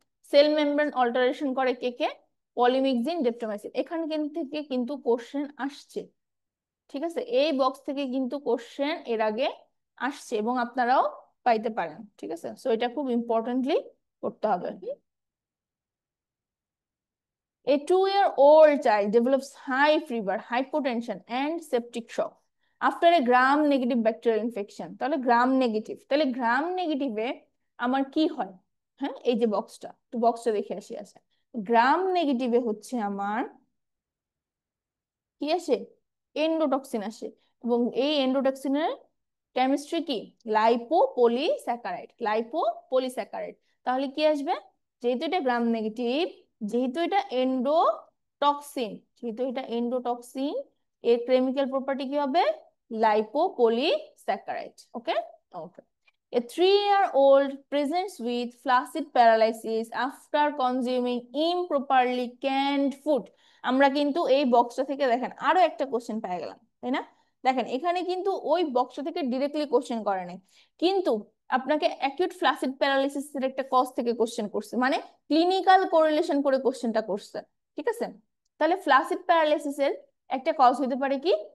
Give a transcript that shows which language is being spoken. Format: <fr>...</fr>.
<bn>Cell membrane alteration করে কে কে? Polymyxin, ডেপ্টোমাইসিন। এখান থেকে কিন্তু কোশ্চেন আসছে। ঠিক আছে, এই বক্স থেকে কিন্তু কোশ্চেন এর আগে আসছে এবং আপনারাও পাইতে পারেন। ঠিক আছে, সো এটা খুব ইম্পর্টেন্টলি করতে হবে।</bn> <en>A 2-year-old child develops high fever, hypotension, and septic shock after a gram-negative bacterial infection.</en> <bn>তাহলে গ্রাম নেগেটিভ, তাহলে গ্রাম নেগেটিভে আমার কি হয়? হ্যাঁ, এই যে বক্সটা, তো বক্সটা দেখে আসি। আছে গ্রাম নেগেটিভে হচ্ছে আমার কি আসে? এন্ডোটক্সিন আসে। এবং এই এন্ডোটক্সিনের কেমিস্ট্রি কি? Lipopolysaccharide, lipopolysaccharide. তাহলে কি আসবে? যেহেতু এটা গ্রাম নেগেটিভ, যেহেতু এটা এন্ডোটক্সিন, যেহেতু এটা এন্ডোটক্সিন, এর কেমিক্যাল প্রপার্টি কি হবে? Lipopolysaccharide. Okay, okay.</bn> <en>A 3-year-old presents with flaccid paralysis after consuming improperly canned food.</en> <bn>আমরা কিন্তু এই বক্সটা থেকে দেখেন আরো একটা কোশ্চেন পেয়ে গেলাম, তাই না? দেখেন এখানে কিন্তু ওই বক্সটা থেকে ডিরেক্টলি কোশ্চেন করে নাই, কিন্তু আপনাকে অ্যাকিউট ফ্লাসিড প্যারালাইসিস এর একটা কজ থেকে কোশ্চেন করছে, মানে ক্লিনিক্যাল কোরিলেশন করে কোশ্চেনটা করছে। ঠিক আছে, তাহলে ফ্লাসিড প্যারালাইসিস এর একটা কজ হতে পারে কি?</bn>